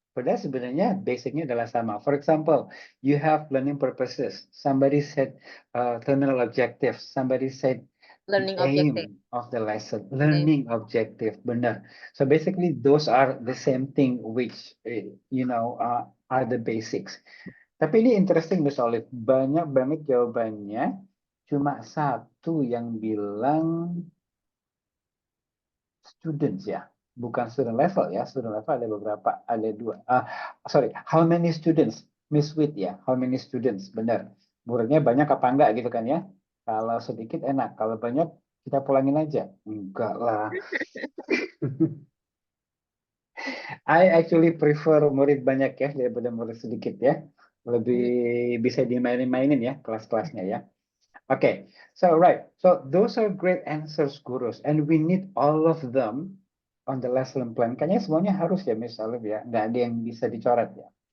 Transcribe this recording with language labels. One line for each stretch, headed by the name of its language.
Indonesian: Padahal sebenarnya basicnya adalah sama.
English: For example, you have learning purposes. Somebody said terminal objectives. Somebody said Learning objective. aim of the lesson, learning objective.
Indonesian: Benar.
English: So basically, those are the same thing, which are the basics.
Indonesian: Tapi ini interesting, Miss Olive. Banyak banget jawabannya. Cuma satu yang bilang students ya. Bukan student level ya. Student level ada beberapa. Ada dua.
English: Sorry, how many students? Miss Wit ya. How many students? Benar.
Indonesian: Muridnya banyak apa enggak gitu kan ya. Kalau sedikit enak. Kalau banyak kita pulangin aja. Enggak lah.
English: I actually prefer
Indonesian: murid banyak ya daripada murid sedikit ya. Lebih bisa dimainin-mainin ya kelas-kelasnya ya.
English: Okay, so right. So those are great answers, gurus, and we need all of them on the lesson plan.
Indonesian: Kayaknya semuanya harus ya, Miss Olive ya. Nggak ada yang bisa dicoret ya.